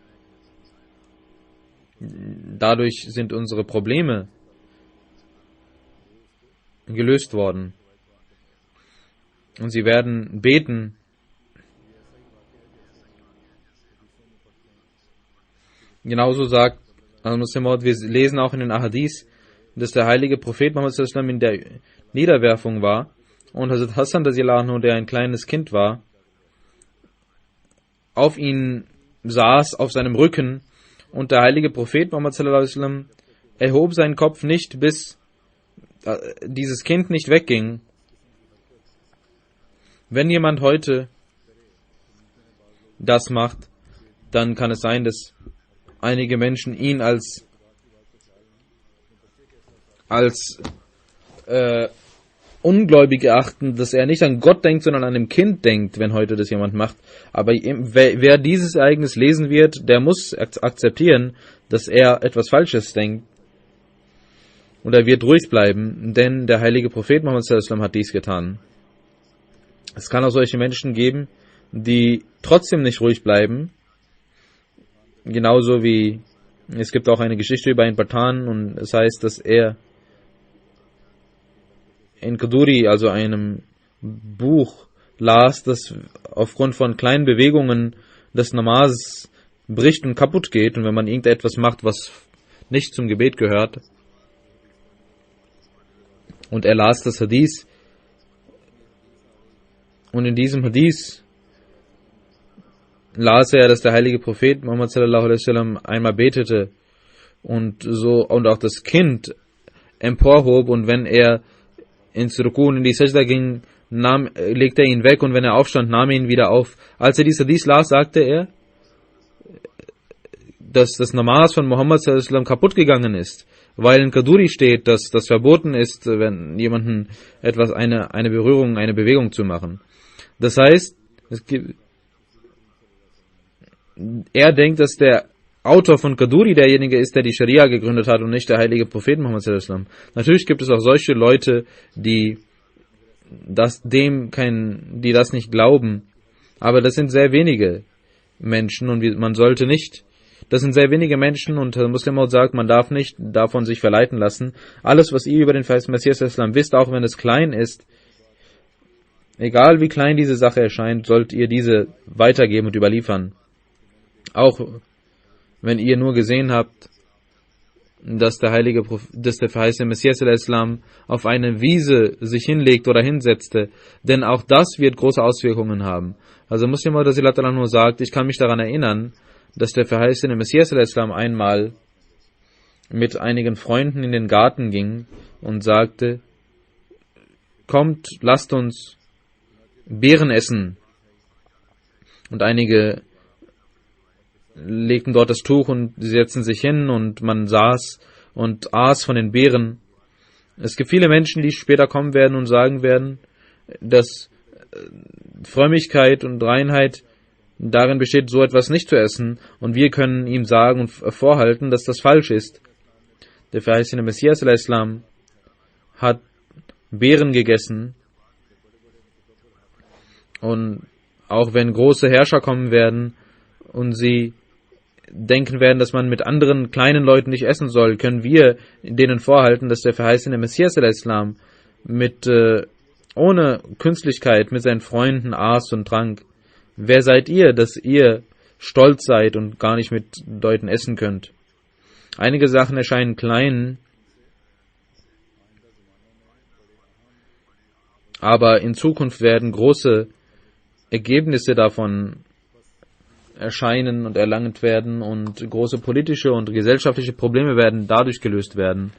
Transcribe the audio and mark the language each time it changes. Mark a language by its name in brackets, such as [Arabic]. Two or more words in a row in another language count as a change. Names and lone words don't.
[German] Dadurch sind unsere Probleme gelöst worden. Und sie werden beten, genauso sagt Muslim Maud, wir lesen auch in den Ahadith, dass der heilige Prophet Muhammad [Arabic] sallallahu alaihi wasallam [German] in der Niederwerfung war und Hazrat Hassan, der ein kleines Kind war, auf ihn saß, auf seinem Rücken, und der heilige Prophet Muhammad [Arabic] sallallahu alaihi wasallam [German] erhob seinen Kopf nicht, bis dieses Kind nicht wegging. Wenn jemand heute das macht, dann kann es sein, dass einige Menschen ihn als ungläubig erachten, dass er nicht an Gott denkt, sondern an dem Kind denkt, wenn heute das jemand macht. Aber wer dieses Ereignis lesen wird, der muss akzeptieren, dass er etwas Falsches denkt. Und er wird ruhig bleiben, denn der heilige Prophet Muhammad [Arabic] sallallahu alaihi wasallam [German] hat dies getan. Es kann auch solche Menschen geben, die trotzdem nicht ruhig bleiben. Genauso wie es gibt auch eine Geschichte über einen Pathan und es heißt, dass er in Qaduri, also einem Buch, las, das aufgrund von kleinen Bewegungen des Namaz bricht und kaputt geht, und wenn man irgendetwas macht, was nicht zum Gebet gehört. Und er las das Hadith, und in diesem Hadith las er, dass der heilige Prophet Muhammad [Arabic] sallallahu alaihi wasallam [German] einmal betete und auch das Kind emporhob, und wenn er ins Ruku und in die Sajda ging, legte er ihn weg, und wenn er aufstand, nahm er ihn wieder auf. Als er dieses Hadith las, sagte er, dass das Namaz von Muhammad [Arabic] sallallahu alaihi wasallam [German] kaputt gegangen ist, weil in Qaduri steht, dass das verboten ist, wenn jemanden eine Berührung, eine Bewegung zu machen. Das heißt, er denkt, dass der Autor von Qaduri derjenige ist, der die Scharia gegründet hat und nicht der heilige Prophet Muhammad [Arabic] sallallahu alaihi wasallam. [German] Natürlich gibt es auch solche Leute, die das nicht glauben, aber das sind sehr wenige Menschen, und man sollte nicht, das sind sehr wenige Menschen, und Muslim Maud sagt, man darf nicht davon sich verleiten lassen. Alles, was ihr über den Messias [Arabic] sallallahu alaihi wasallam [German] wisst, auch wenn es klein ist, egal wie klein diese Sache erscheint, sollt ihr diese weitergeben und überliefern. Auch wenn ihr nur gesehen habt, dass der verheißene Messias [Arabic] sallallahu alaihi wasallam [German] auf eine Wiese sich hinlegt oder hinsetzte, denn auch das wird große Auswirkungen haben. Also Muslim Maud nur sagt, ich kann mich daran erinnern, dass der verheißene Messias [Arabic] sallallahu alaihi wasallam [German] einmal mit einigen Freunden in den Garten ging und sagte, kommt, lasst uns Beeren essen. Und einige legten dort das Tuch und sie setzten sich hin, und man saß und aß von den Beeren. Es gibt viele Menschen, die später kommen werden und sagen werden, dass Frömmigkeit und Reinheit darin besteht, so etwas nicht zu essen, und wir können ihm sagen und vorhalten, dass das falsch ist. Der verheißene Messias [Arabic] sallallahu alaihi wasallam [German] hat Beeren gegessen, und auch wenn große Herrscher kommen werden und sie denken werden, dass man mit anderen kleinen Leuten nicht essen soll, können wir denen vorhalten, dass der verheißene Messias [Arabic] sallallahu alaihi wasallam [German] ohne Künstlichkeit mit seinen Freunden aß und trank. Wer seid ihr, dass ihr stolz seid und gar nicht mit Leuten essen könnt? Einige Sachen erscheinen klein, aber in Zukunft werden große Ergebnisse davon erscheinen und erlangt werden, und große politische und gesellschaftliche Probleme werden dadurch gelöst werden.